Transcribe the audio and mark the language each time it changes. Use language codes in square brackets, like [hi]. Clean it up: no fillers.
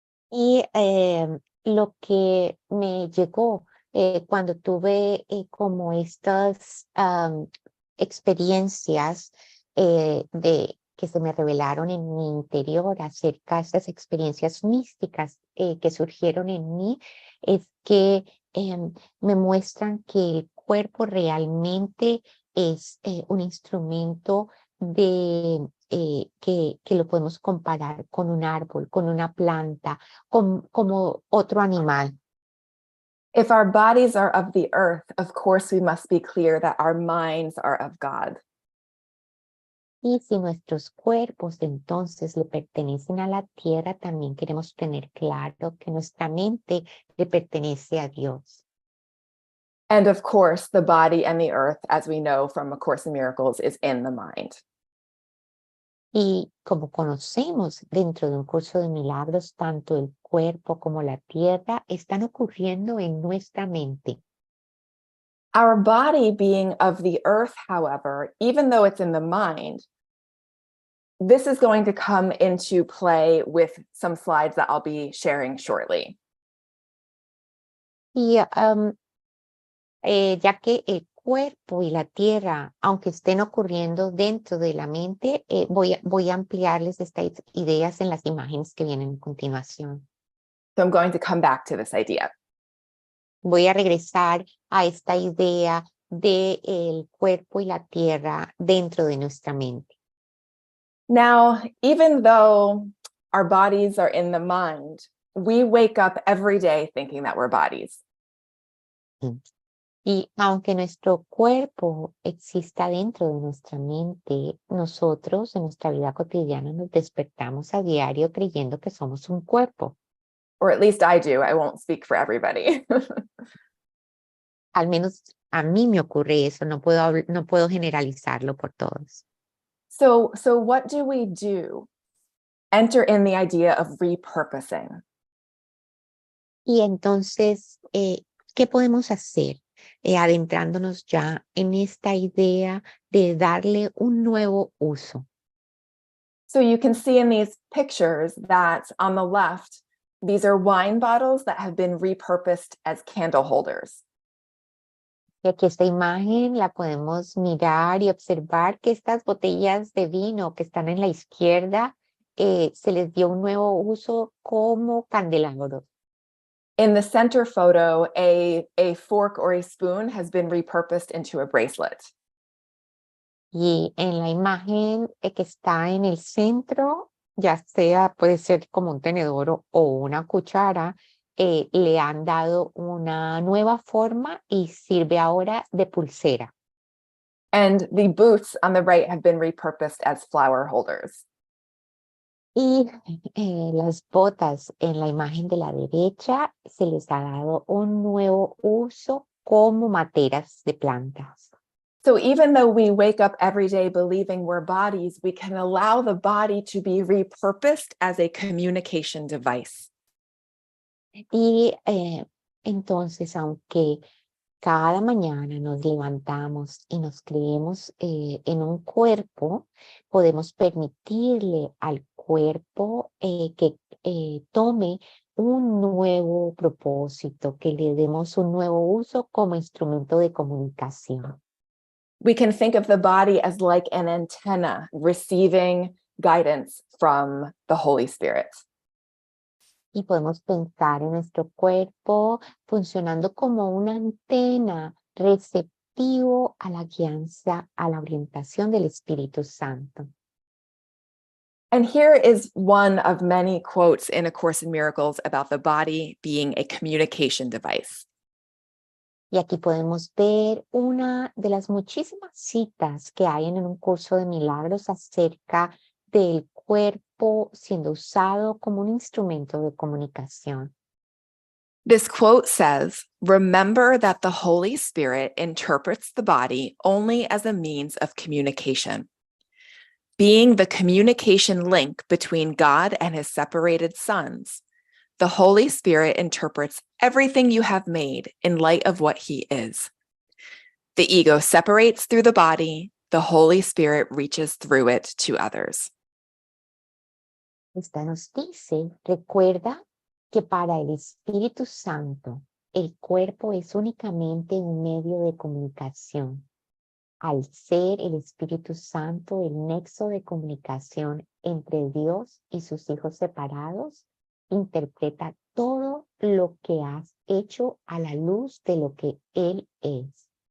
[es] Y lo que me llegó cuando tuve como estas experiencias que se me revelaron en mi interior acerca de estas experiencias místicas que surgieron en mí, es que me muestran que el cuerpo realmente es un instrumento que lo podemos comparar con un árbol, con una planta, como otro animal. [en] If our bodies are of the earth, of course, we must be clear that our minds are of God. [es] Y si nuestros cuerpos entonces le pertenecen a la tierra, también queremos tener claro que nuestra mente le pertenece a Dios. [en] And of course, the body and the earth, as we know from A Course in Miracles, is in the mind. [es] Y como conocemos dentro de un curso de milagros, tanto el cuerpo como la tierra están ocurriendo en nuestra mente. [en] Our body being of the earth, however, even though it's in the mind, this is going to come into play with some slides that I'll be sharing shortly. [es] Y ya que el cuerpo y la tierra, aunque estén ocurriendo dentro de la mente, voy a ampliarles estas ideas en las imágenes que vienen a continuación. [en] So I'm going to come back to this idea. [es] Voy a regresar a esta idea de el cuerpo y la tierra dentro de nuestra mente. [en] Now, even though our bodies are in the mind, we wake up every day thinking that we're bodies. [es] Y aunque nuestro cuerpo exista dentro de nuestra mente, nosotros en nuestra vida cotidiana nos despertamos a diario creyendo que somos un cuerpo. [en] Or at least I do. I won't speak for everybody. [es] Al menos a mí me ocurre eso, no puedo generalizarlo por todos. [en] So what do we do? Enter in the idea of repurposing. [es] Y entonces, ¿qué podemos hacer? Adentrándonos ya en esta idea de darle un nuevo uso. [en] So you can see in these pictures that on the left, these are wine bottles that have been repurposed as candle holders. [es] Y aquí esta imagen la podemos mirar y observar que estas botellas de vino que están en la izquierda se les dio un nuevo uso como candelabros. [en] In the center photo, a fork or a spoon has been repurposed into a bracelet. [es] Y en la imagen que está en el centro, ya sea, puede ser como un tenedor o una cuchara, le han dado una nueva forma y sirve ahora de pulsera. [en] And the boots on the right have been repurposed as flower holders. [es] Y las botas en la imagen de la derecha se les ha dado un nuevo uso como materas de plantas. [en] So even though we wake up every day believing we're bodies, we can allow the body to be repurposed as a communication device. [es] Y entonces, aunque cada mañana nos levantamos y nos creemos en un cuerpo, podemos permitirle al cuerpo que tome un nuevo propósito, que le demos un nuevo uso como instrumento de comunicación. [en] We can think of the body as like an antenna receiving guidance from the Holy Spirit. [es] Y podemos pensar en nuestro cuerpo funcionando como una antena receptivo a la guianza, a la orientación del Espíritu Santo. [en] And here is one of many quotes in A Course in Miracles about the body being a communication device. [es] Y aquí podemos ver una de las muchísimas citas que hay en un curso de milagros acerca del cuerpo siendo usado como un instrumento de comunicación. [en] This quote says, "Remember that the Holy Spirit interprets the body only as a means of communication. Being the communication link between God and his separated sons, the Holy Spirit interprets everything you have made in light of what he is. The ego separates through the body, the Holy Spirit reaches through it to others." [es] Esta nos dice, recuerda que para el Espíritu Santo, el cuerpo es únicamente un medio de comunicación. Al ser el Espíritu Santo el nexo de comunicación entre Dios y sus hijos separados, interpreta todo lo que has hecho a la luz de lo que Él es.